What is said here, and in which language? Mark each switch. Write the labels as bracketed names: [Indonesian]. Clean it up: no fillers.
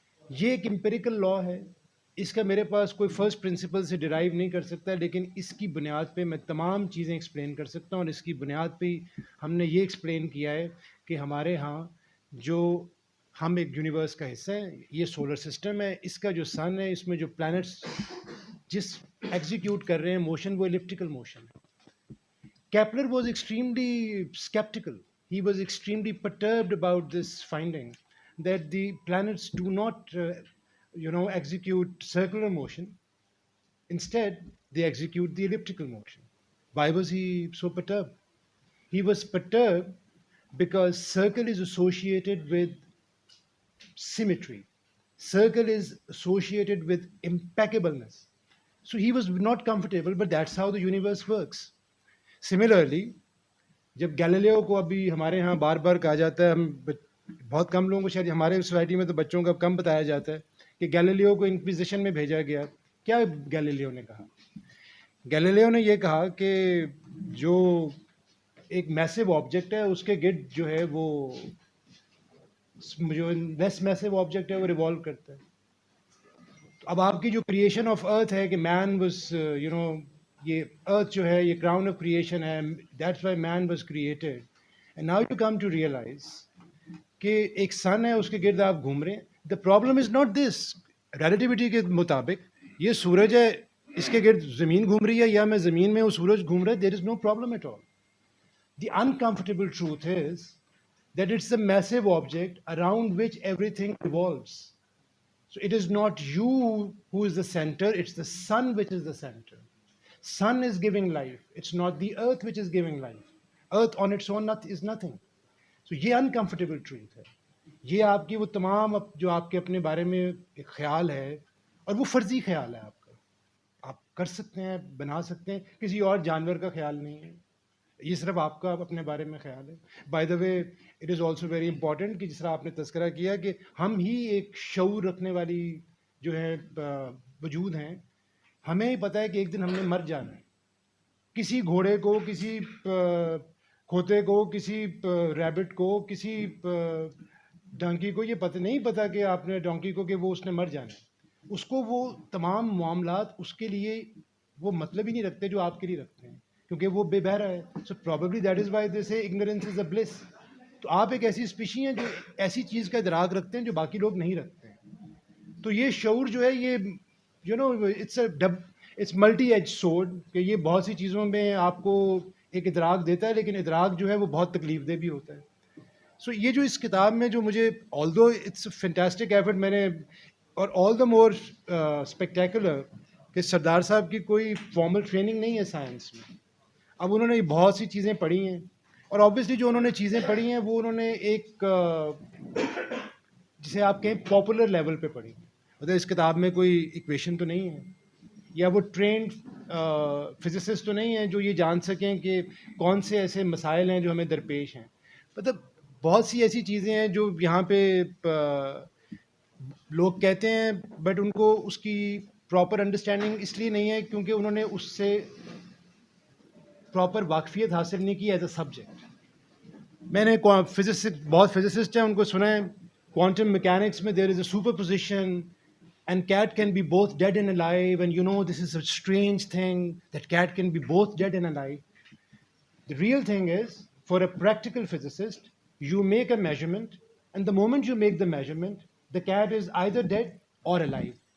[Urdu] یہ ایک امپیریکل لا ہے. اس کا میرے پاس کوئی فرسٹ پرنسپل سے ڈرائیو نہیں کر سکتا، لیکن اس کی بنیاد پہ میں تمام چیزیں ایکسپلین کر سکتا ہوں. اور اس کی بنیاد پہ ہم نے یہ ایکسپلین کیا ہے کہ ہمارے ہاں جو ہم ایک یونیورس کا حصہ ہیں، یہ سولر سسٹم ہے، اس کا جو سن ہے، اس میں جو پلانٹس جس ایگزیکیوٹ کر رہے ہیں موشن، وہ ایلپٹیکل موشن ہے. [English] Kepler was extremely skeptical. He was extremely perturbed about this finding that the planets do not, execute circular motion. Instead, they execute the elliptical motion. Why was he so perturbed? He was perturbed because circle is associated with symmetry. Circle is associated with impeccableness. So he was not comfortable, but that's how the universe works. [Urdu] Similarly جب Galileo کو ابھی ہمارے ہاں بار بار کہا جاتا ہے، ہم بہت کم لوگوں کو، شاید ہمارے سوسائٹی میں تو بچوں کو اب کم بتایا جاتا ہے کہ گیلیلیو کو انکویزیشن میں بھیجا گیا. کیا گیلیلیو نے کہا؟ گیلیلیو نے یہ کہا کہ جو ایک میسو آبجیکٹ ہے اس کے گرد جو ہے وہ جو لیس میسو آبجیکٹ ہے وہ ریوالو کرتا ہے. اب آپ کی جو کریشن آف ارتھ ہے کہ مین واز یہ ارتھ جو ہے یہ کراؤن آف کریشن ہے، [English] That's why man was created. And now you come to realise [Urdu] کہ ایک سن ہے اس کے گرد آپ گھوم رہے ہیں. [English] The problem is not this. [Urdu] Relativity کے مطابق یہ سورج ہے، اس کے گرد زمین گھوم رہی ہے، یا میں زمین میں وہ سورج گھوم رہا ہے، [English] There is no problem at all. The uncomfortable truth is that it's a massive object around which everything revolves. So it is not you who is the center, it's the sun which is the center. Sun is giving life, it's not the earth which is giving life. Earth on its own is nothing. So یہ uncomfortable truth ہے. [Urdu] یہ آپ کی وہ تمام جو آپ کے اپنے بارے میں ایک خیال ہے اور وہ فرضی خیال ہے آپ کا. آپ کر سکتے ہیں, بنا سکتے ہیں, کسی اور جانور کا خیال نہیں ہے, یہ صرف آپ کا اپنے بارے میں خیال ہے. [English] by the way it is also very important [Urdu] کہ جس طرح آپ نے تذکرہ کیا کہ ہم ہی ایک شعور رکھنے والی جو ہے وجود ہیں. ہمیں ہی پتہ ہے کہ ایک دن ہم نے مر جانا ہے. کسی گھوڑے کو, کسی کھوتے کو, کسی ریبٹ کو, کسی ڈانکی کو یہ پتہ نہیں پتا کہ آپ نے ڈانکی کو کہ وہ اس نے مر جانا ہے. اس کو وہ تمام معاملات اس کے لیے وہ مطلب ہی نہیں رکھتے جو آپ کے لیے رکھتے ہیں, کیونکہ وہ بے بہرا ہے. سو [English] Probably that is why they say ignorance is a bliss. [Urdu] تو آپ ایک ایسی اسپیشی ہیں جو ایسی چیز کا ادراک رکھتے ہیں جو باقی لوگ نہیں رکھتے ہیں. تو یہ شعور جو ہے یہ [English] you know it's multi edge sword, [Urdu] کہ یہ بہت سی چیزوں میں آپ کو ایک ادراک دیتا ہے, لیکن ادراک جو ہے وہ بہت تکلیف دہ بھی ہوتا ہے. سو یہ جو اس کتاب میں جو مجھے [English] although it's fantastic effort, [Urdu] میں نے اور [English] all the more spectacular [Urdu] کہ سردار صاحب کی کوئی فارمل ٹریننگ نہیں ہے سائنس میں. اب انہوں نے بہت سی چیزیں پڑھی ہیں, اور آبویسلی جو انہوں نے چیزیں پڑھی ہیں وہ انہوں نے ایک جسے آپ کہیں پاپولر لیول پہ پڑھی. مطلب اس کتاب میں کوئی ایکویشن تو نہیں ہے, یا وہ ٹرینڈ فزسسٹ تو نہیں ہیں جو یہ جان سکیں کہ کون سے ایسے مسائل ہیں جو ہمیں درپیش ہیں. مطلب بہت سی ایسی چیزیں ہیں جو یہاں پہ لوگ کہتے ہیں, بٹ ان کو اس کی پراپر انڈرسٹینڈنگ اس لیے نہیں ہے کیونکہ انہوں نے اس سے پراپر واقفیت حاصل نہیں کی ایز اے سبجیکٹ. میں نے بہت فزسسٹ ہیں ان کو سنا ہے, کوانٹم میکینکس میں [English] There is a superposition and cat can be both dead and alive, and you know this is a strange thing that cat can be both dead and alive. The real thing is, for a practical physicist, you make a measurement, and the moment you make the measurement, the cat is either dead or alive.